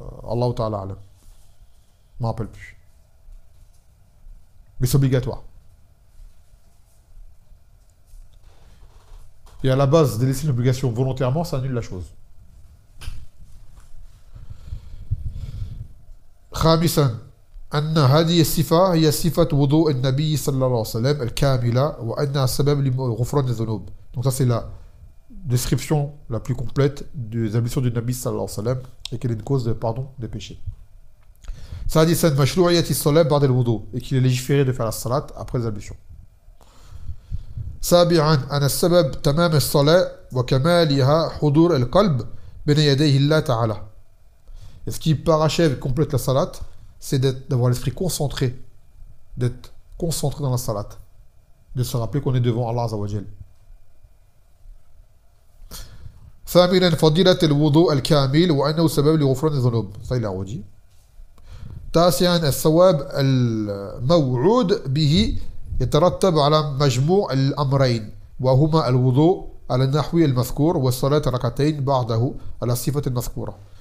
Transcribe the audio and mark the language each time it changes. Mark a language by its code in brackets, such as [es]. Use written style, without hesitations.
[ar] Allahu Ta'ala alam. [fr] Je ne me rappelle plus. Mais c'est obligatoire. Et à la base, de laisser une obligation volontairement, ça annule la chose. [ar] خامسا أن هذه الصفة هي صفة وضوء النبي صلى الله عليه وسلم الكاملة وأنها سبب لغفران الذنوب. [fr] Donc ça c'est la description la plus complète des ablutions du Nabi sallallahu alayhi wa sallam et qu'elle est une cause de pardon des péchés. [ar] سادسا مشروعية الصلاة بعد الوضوء [fr] et qu'il est légiféré de faire la salat après les ablutions. [ar] سابعا أن السبب تمام الصلاة وكمالها حضور القلب بين يديه الله تعالى. [fr] Et ce qui parachève et complète la salat, c'est d'avoir l'esprit concentré, d'être concentré dans la salat, de se rappeler qu'on est devant Allah Azza wa Jal. [ar] ثامنا فضيلة الوضوء الكامل وأنه سبب لغفران الذنوب. [fr] Ça il a redit. [ar] تاسعا الثواب الموعود به يترتب على مجموع الأمرين وهما الوضوء على النحو المذكور والصلاة ركعتين بعده على الصفة المذكورة.